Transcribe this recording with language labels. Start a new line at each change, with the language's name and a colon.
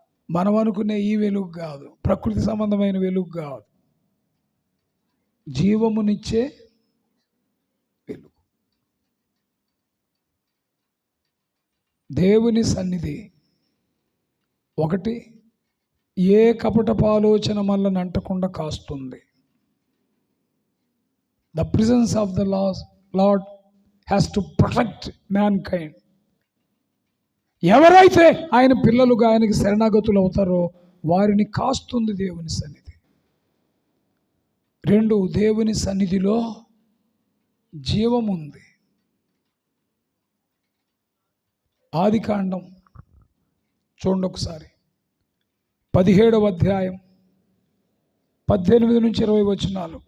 Telugu: మనం అనుకునే ఈ వెలుగు కాదు, ప్రకృతి సంబంధమైన వెలుగు కాదు, జీవమునిచ్చే వెలుగు. దేవుని సన్నిధి ఒకటి ఏ కపటపు ఆలోచన మనల్ని అంటకుండా కాస్తుంది.
English: The presence of the Lord has to protect mankind.
Telugu: ఎవరైతే ఆయన పిల్లలుగా ఆయనకి శరణాగతులు అవుతారో వారిని కాస్తుంది దేవుని సన్నిధి. రెండు, దేవుని సన్నిధిలో జీవం ఉంది. ఆదికాండం చూడండి ఒకసారి, 17వ అధ్యాయం 18 నుంచి 20 వచనాలు.